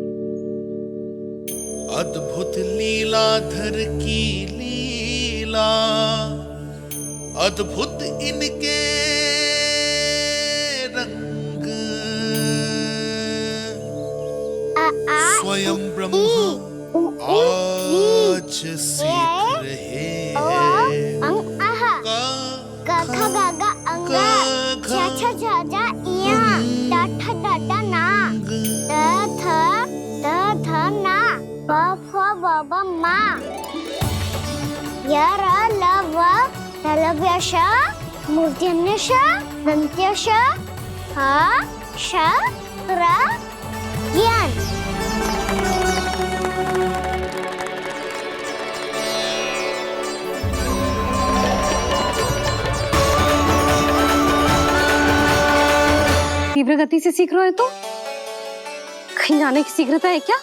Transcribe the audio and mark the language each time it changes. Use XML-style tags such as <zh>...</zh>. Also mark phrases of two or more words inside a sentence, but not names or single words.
<hi>अद्भुत लीलाधर की लीला, अद्भुत इनके रंग, स्वयं ब्रह्मा आज सीख रहे हैं। गा गा गा अंगा, छा छा छा जा इया, डा ठा डा डा ना, द थ ना, ब फ ब ब मा, य र ल व ललव्य श, मूर्धन्य श, दन्त्य श, ह श र ज्ञान। तीव्र गति से सीख रहे हो तो कहीं जाने की शीघ्रता है क्या?</hi>